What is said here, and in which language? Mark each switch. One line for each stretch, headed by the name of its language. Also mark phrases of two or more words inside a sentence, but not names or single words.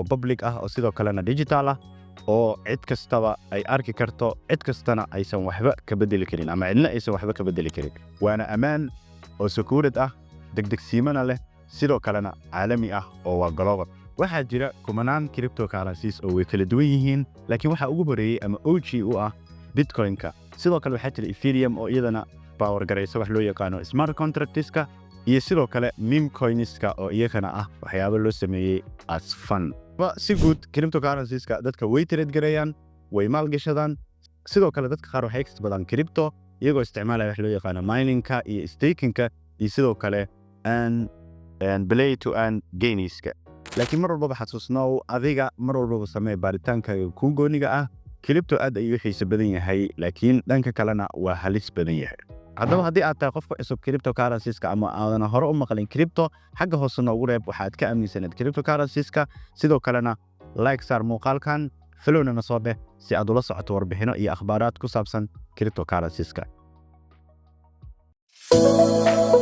Somali: public ah oo sidoo kalena digital ah oo cid kastaba ay arki karto cid kastana aysan waxba ka bedeli karin ama cidna aysan waxba ka bedeli karin waana amaan oo security ah degdegsiimana leh sidoo kalena caalami ah oo waa global waxaa jira kumanaan cryptocurrencies oo way kala duwan yihiin laakiin waxa ugu horeeyay ama OG u ah bitcoin-ka sidoo kale waxaa jira ethereum oo iyadana power gareysa wax loo yaqaan
English: smart contracts-ka
Somali: iyo sidoo kale
English: meme coins-ka
Somali: oo iyagana ah waxyaabo loo sameeyay
English: as fun
Somali: si guud cryptocurrencies-ka dadka way trade gareeyaan way maalgashadaan sidoo kale dadka qaar waxay kasbadaan crypto iyagoo isticmaalaya wax loo yaqaan mining-ka iyo staking-ka iyo sidoo kale
English: play to earn gains-ka
Somali: laakiin mar walba xasuusnaa adiga mar walba samee baaritaanka ku gooniga ah crypto aad ayuu xiiso badan yahay laakiin dhanka kalena waa halis badan yahay haddaba haddii aad tahay qofka cusub cryptocurrencies-ka ama aadan hore u maqlin crypto xagga hoose noogu reeb waxaad ka aaminsaneed cryptocurrencies-ka sidoo kalena like saar muuqaalkan followna soo beh si aad ula socoto warbixino iyo akhbaaraad ku saabsan cryptocurrencies-ka